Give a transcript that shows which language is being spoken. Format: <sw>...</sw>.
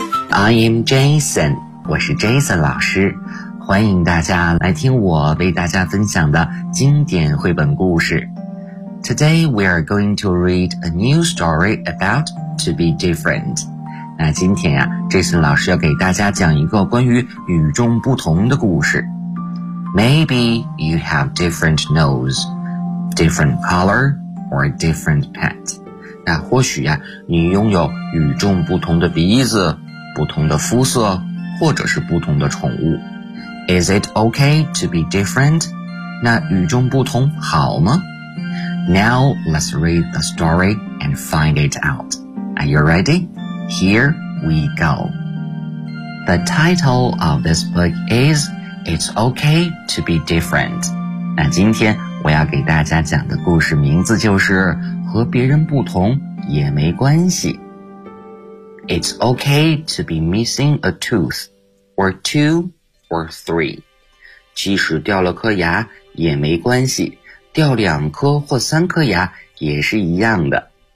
<en>I am Jason,</en> <zh>我是 Jason 老师，欢迎大家来听我为大家分享的经典绘本故事。</zh> <en>Today we are going to read a new story about to be different.</en> <zh>那今天呀、啊、Jason 老师要给大家讲一个关于与众不同的故事。</zh> <en>Maybe you have different nose, different color, or different pet.</en> <zh>那或许呀、啊、你拥有与众不同的鼻子、不同的肤色，或者是不同的宠物。</zh> <en>Is it okay to be different?</en> <zh>那与众不同好吗？</zh> <en>Now let's read the story and find it out. Are you ready? Here we go. The title of this book is It's Okay to be Different.</en> <zh>那今天我要给大家讲的故事名字就是和别人不同也没关系。</zh> <en>It's okay to be missing a tooth, or two, or three.</en> <zh>即使掉了颗牙也没关系，掉两颗或三颗牙也是一样的。</zh>